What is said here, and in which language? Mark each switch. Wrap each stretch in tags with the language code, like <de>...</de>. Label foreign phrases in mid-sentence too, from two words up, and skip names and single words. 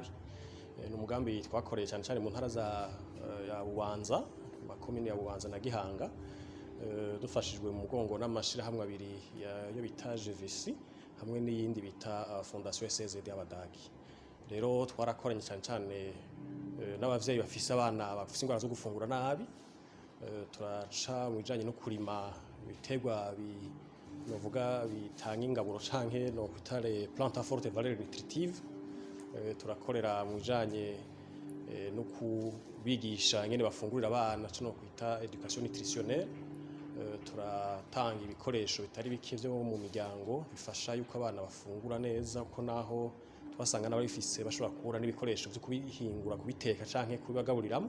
<rn>Ni umugambi twakoreye cyane mu ntara ya Bubanza, makomine ya Bubanza na Gihanga, dufashijwe mu mugongo n'amashirahamwe abiri yo bita GVC hamwe n'iyindi bita Fondation SZD y'Abadagi. Rero twarakoranye cyane n'abavyeyi bafise abana bafise indwara zo gufungura nabi. Turaca mu bijanye no kurima ibiterwa novuga bitanga ingaburo canke no kwitare</rn> <fr>plante à forte valeur nutritive.</fr> <rn>Turakorera mu bijanye no kubigisha ingene bafungurira abana cyo no kwita</rn> <fr>education nutritionnelle.</fr> <rn>Turatanga ibikoresho bitari bike byo mu miryango bifasha yuko abana bafungura neza, uko naho twasanga n'ababifise bashobora kubura n'ibikoresho byo kubihingura, kubiteka canke kubibagaburiramo.</rn>